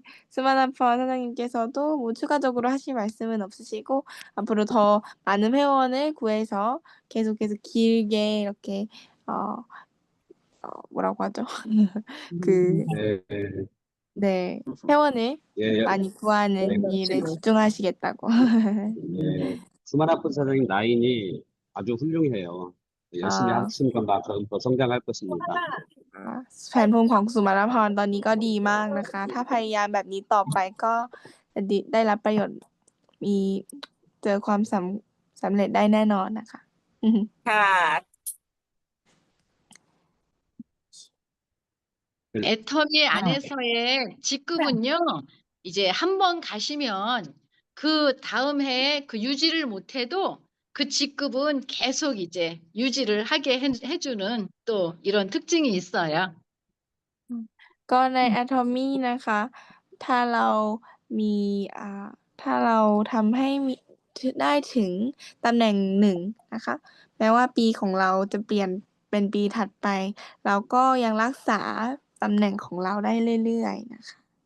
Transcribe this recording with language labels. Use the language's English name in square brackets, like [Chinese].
[Korean] 스마나퍼 사장님께서도 뭐 추가적으로 하실 말씀은 없으시고 앞으로 더 많은 회원을 구해서 계속 길게 이렇게 뭐라고 하죠? 그 네, 네, 회원을 예, 많이 구하는 일에 집중하시겠다고. 예. 스마라폰 사장님 라인이 아주 훌륭해요. 열심히 아. 하시는 만큼 더 성장할 것입니다. [Thai] แผนภูมิของสุมาณพรตอนนี้ก็ดีมากนะคะ ถ้าพยายามแบบนี้ต่อไปก็จะได้รับประโยชน์มีเจอความสำเร็จได้แน่นอนนะคะ ค่ะ [Korean] 애터미 안에서의 직급은요, 이제 한번 가시면 그 다음 해에 그 유지를 못해도 그 직급은 계속 이제 유지를 하게 해주는 또 이런 특징이 있어요. [Thai] ก็ใน Atomy นะคะ ถ้าเรามีถ้าเราทำให้มีได้ถึงตำแหน่งหนึ่งนะคะ แม้ว่าปีของเราจะเปลี่ยนเป็นปีถัดไป เราก็ยังรักษาตำแหน่งของเราได้เรื่อยๆนะคะ